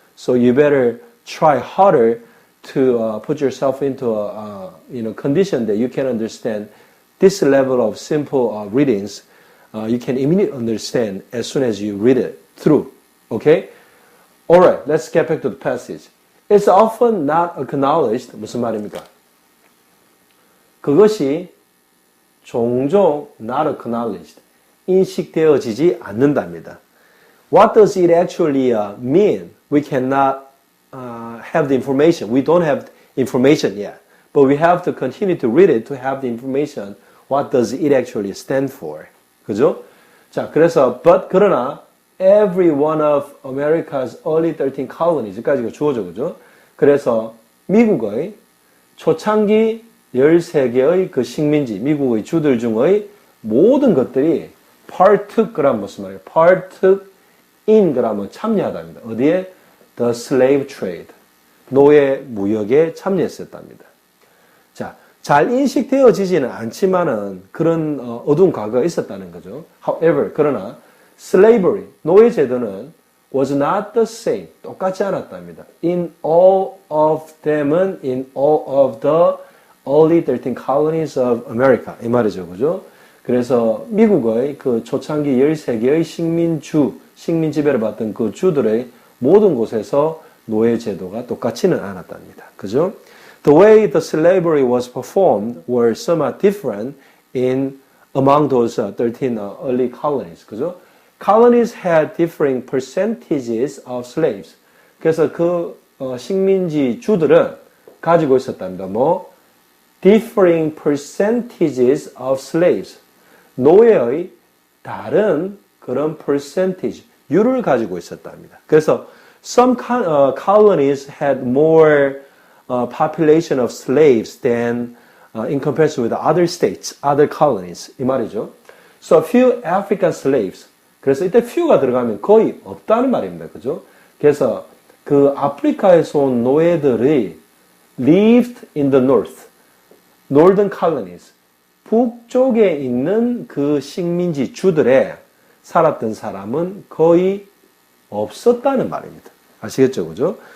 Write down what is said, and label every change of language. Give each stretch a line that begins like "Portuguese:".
English: So you better try harder to put yourself into a condition that you can understand this level of simple readings. You can immediately understand as soon as you read it through. Okay? Alright, let's get back to the passage. It's often not acknowledged.
Korean: 무슨 말입니까? 그것이 종종
English: not acknowledged,
Korean: 인식되어지지 않는답니다.
English: What does it actually mean? We cannot have the information. We don't have information yet. But we have to continue to read it to have the information. What does it actually stand for?
Korean: 그죠? 자, 그래서, 그러나,
English: every one of America's early 13 colonies,
Korean: 여기까지가 주어져, 그죠? 그래서, 미국의 초창기 13개의 그 식민지, 미국의 주들 중의 모든 것들이
English: partook
Korean: 그라면 무슨 말이에요?
English: partook in
Korean: 그라면 참여하답니다. 어디에?
English: The slave trade.
Korean: 노예 무역에 참여했었답니다. 자, 잘 인식되어지지는 않지만은 그런 어두운 과거가 있었다는 거죠.
English: However,
Korean: 그러나
English: slavery,
Korean: 노예 제도는
English: was not the same.
Korean: 똑같지 않았답니다.
English: In all of them은 in all of the early 13 colonies of America.
Korean: 이 말이죠. 그죠? 그래서 미국의 그 초창기 13개의 식민지배를 받던 그 주들의 모든 곳에서 노예 제도가 똑같지는 않았답니다. 그죠?
English: The way the slavery was performed were somewhat different among those 13 early colonies.
Korean: 그죠?
English: Colonies had differing percentages of slaves.
Korean: 그래서 그 식민지 주들은 가지고 있었답니다.
English: differing percentages of slaves.
Korean: 노예의 다른 그런 percentage, 율을 가지고 있었답니다. 그래서
English: some colonies had more population of slaves than in comparison with other states, other colonies.
Korean: 이 말이죠.
English: So a few African slaves.
Korean: 그래서 이때 few가 들어가면 거의 없다는 말입니다. 그죠? 그래서 그 아프리카에서 온 노예들이
English: lived in the north. Northern colonies,
Korean: 북쪽에 있는 그 식민지 주들에 살았던 사람은 거의 없었다는 말입니다. 아시겠죠? 그죠?